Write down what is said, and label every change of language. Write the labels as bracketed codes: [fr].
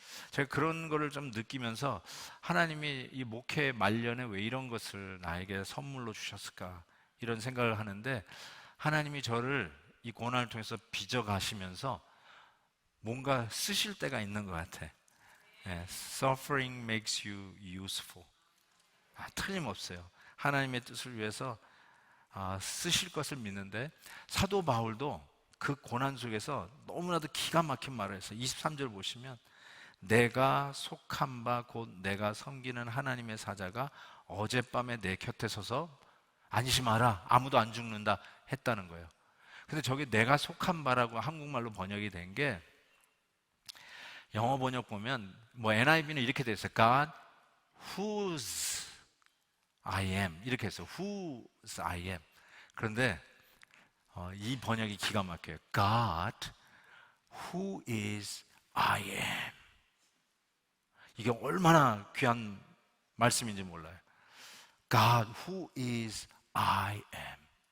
[ko] 제가 그런 거를 좀 느끼면서 하나님이 이 목회 말년에 왜 이런 것을 나에게 선물로 주셨을까, 이런 생각을 하는데, 하나님이 저를 이 고난을 통해서 빚어가시면서 뭔가 쓰실 때가 있는 것 같아. [en] Suffering makes you useful. [ko] 틀림없어요. 하나님의 뜻을 위해서 쓰실 것을 믿는데, 사도 바울도 그 고난 속에서 너무나도 기가 막힌 말을 했어요. 23절 보시면, 내가 속한 바 곧 내가 섬기는 하나님의 사자가 어젯밤에 내 곁에 서서 안심하라, 아무도 안 죽는다 했다는 거예요. 근데 저게 내가 속한 바라고 한국말로 번역이 된 게, 영어 번역 보면 뭐 NIV는 이렇게 돼 있어요. [en] God whose I am, [ko] 이렇게 했어요. [en] whose I am. [ko] 그런데 이 번역이 기가 막혀요. [en] God who is I am. [ko] 이게 얼마나 귀한 말씀인지 몰라요. [en] God who is I am.